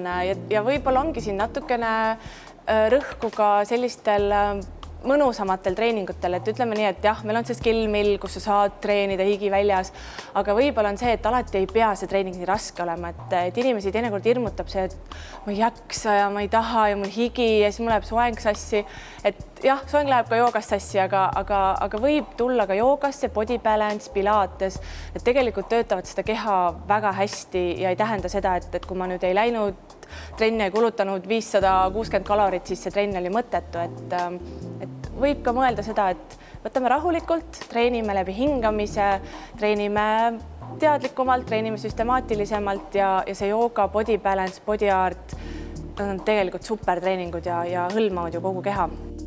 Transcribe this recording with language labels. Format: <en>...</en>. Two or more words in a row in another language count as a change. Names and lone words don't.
<et>Ja võib-olla ongi siin natukene rõhku ka sellistel mõnusamatel treeningutel, et ütleme nii, et jah, meil on see Skill Mill, kus sa saad treenida higi väljas, aga võib-olla on see, et alati ei pea see treening nii raske olema, et inimesi teinekord hirmutab see, et ma ei jaksa ja ma ei taha ja mul higi ja siis mul läheb soeng sassi, et jah, soeng läheb ka joogast sassi, aga võib tulla ka joogasse, body balance, pilates, et tegelikult töötavad seda keha väga hästi ja ei tähenda seda, et kui ma nüüd ei läinud trenni ja kulutanud 560 kalorit, siis see trenn oli mõttetu, et võib ka mõelda seda, et võtame rahulikult, treenime läbi hingamise, treenime teadlikumalt, treenime süstemaatilisemalt ja see jooga, body balance, body art on tegelikult super treeningud ja hõlmavad ju kogu keha.</et>